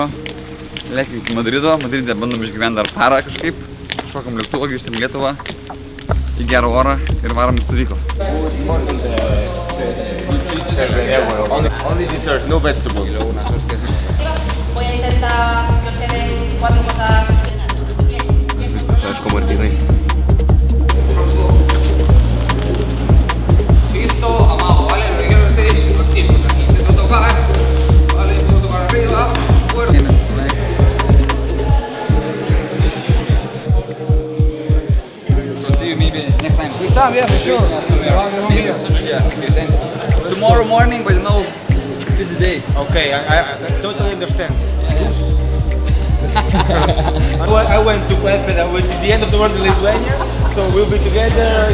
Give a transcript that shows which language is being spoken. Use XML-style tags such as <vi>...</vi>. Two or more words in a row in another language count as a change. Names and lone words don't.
<lt>Lėkim iki Madrido. Madride bandom išgyventi dar parą kažkaip. Šokam lėktuvą, grįžtam į Lietuvą. Į gerą orą ir varom į stovyklą.</lt> <en>Only dessert, no vegetables.</en> <es>Voy a intentar que os queden 4 cosas.</es> <lt>Viskas, aišku, Martynai.</lt> <es>Listo, amado, vale, lo que quiero es este contigo. Aquí se lo toca, vale, punto para arriba, fuerte.</es> <en>Okay, thanks. Tomorrow morning, but busy day. Okay, I totally understand. I went to Klaipėda, which is the end of the world in Lithuania, so we'll be together.</en>